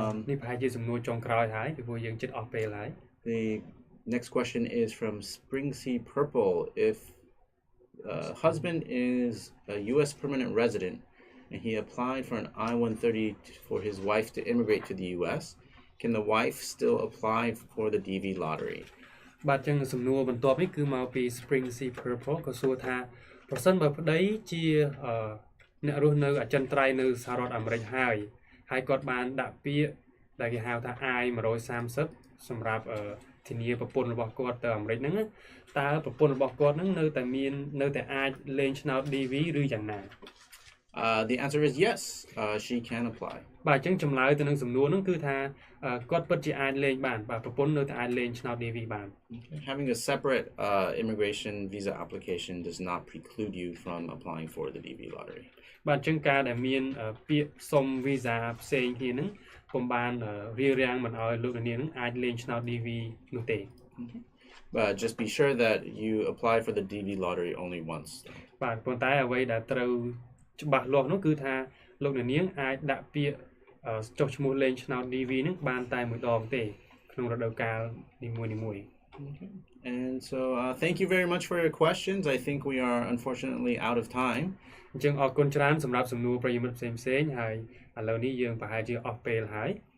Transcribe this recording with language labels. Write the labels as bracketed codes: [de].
[km] នេះប្រហែលជាសំណួរចុងក្រោយហើយពីព្រោះយើងជិតអស់ពេលហើយ [en] The next question is from Spring Sea Purple. If husband is a U.S. permanent resident and he applied for an I-130 for his wife to immigrate to the U.S., can the wife still apply for the DV lottery? [km] បាទចឹងសំណួរបន្ទាប់នេះគឺមកពី Spring Sea Purple ក៏សួរថាប្រសិនបើប្តីជាអ្នករស់នៅអចិន្ត្រៃយ៍នៅសហរដ្ឋអាមេរិកហើយគាត់បានដាក់ពាក្យដែលគេហៅថា I-130 សម្រាប់ធានាប្រពន្ធរបស់គាត់ទៅអាមេរិកហ្នឹងតើប្រពន្ធរបស់គាត់ហ្នឹងនៅតែអាចលេងឆ្នោត DV ឬយ៉ាងណា [en] The answer is yes, she can apply. [km] បាទអញ្ចឹងចម្លើយទៅនឹងសំណួរហ្នឹងគឺថាគាត់ពិតជាអាចលេងបានបាទប្រពន្ធនៅតែអាចលេងឆ្នោត DV បាន [en] Having a separate immigration visa application does not preclude you from applying for the DV lottery. [km] បាទអញ្ចឹងការដែលមានពាក្យសុំ visa ផ្សេងគ្នាហ្នឹងពុំបានរារាំងមិនឲ្យលោកនាងហ្នឹងអាចលេងឆ្នោត DV នោះទេ [en] But just be sure that you apply for the DV lottery only once. [km] បាទប៉ុន្តែអ្វីដែលត្រូវច្បាស់លាស់នោះគឺថាលោកនាងអាចដាក់ពាក្យចុះឈ្មោះលេងឆ្នោត DV ហ្នឹងបានតែមួយដងទេក្នុងរដូវកាលនីមួយៗ [en] And so thank you very much for your questions. I think we are unfortunately out of time. [km] អញ្ចឹងអរគុណច្រើនសម្រាប់សំណួរប្រិយមិត្តផ្សេងៗហើយឥឡូវនេះយើងប្រហែលជាអស់ពេលហើយ